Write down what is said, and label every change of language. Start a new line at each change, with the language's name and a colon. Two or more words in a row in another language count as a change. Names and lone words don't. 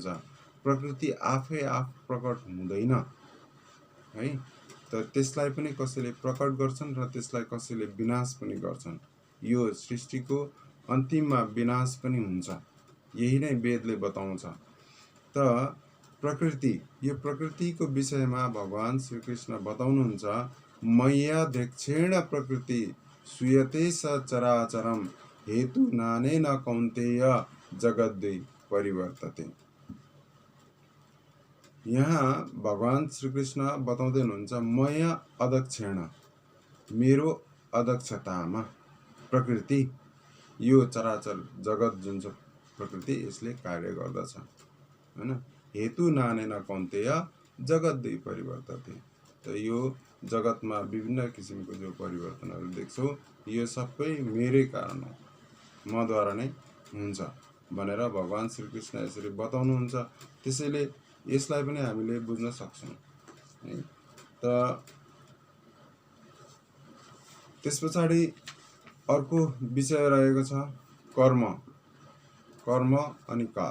Nepali: प्रकृति आफै प्रकट हुँदैन है। त त्यसलाई पनि कसैले प्रकट गर्छन् र त्यसलाई कसैले विनाश पनि गर्छन्। यो सृष्टिको अन्तिममा विनाश पनि हुन्छ, यही नै वेदले बताउँछ। त प्रकृति, यो प्रकृतिको विषयमा भगवान श्री कृष्ण बताउनुहुन्छ,
Sanskrit: मय्याध्यक्षेण प्रकृति सूयते सचराचरम हेतु नानेन कौन्तेय जगद्दै परिवर्तते।
Nepali: यहाँ भगवान श्री कृष्ण बताउँदै हुनुहुन्छ,
Sanskrit: मया अध्यक्षेण,
Nepali: मेरो अध्यक्षतामा प्रकृति, यो चराचर जगत जुन छ प्रकृति, यसले कार्य गर्दछ हैन।
Sanskrit: हेतु नानेन कौन्तेय जगद्दै परिवर्तते।
Nepali: त यो जगतमा विभिन्न किसिमको जो परिवर्तनहरू देख्छौँ, यो सबै मेरै कारण हो, मद्वारा नै हुन्छ भनेर भगवान श्री कृष्ण यसरी बताउनुहुन्छ। त्यसैले यसलाई पनि हामीले बुझ्न सक्छौँ है। त त्यस पछाडि अर्को विषय रहेको छ कर्म अनि काल।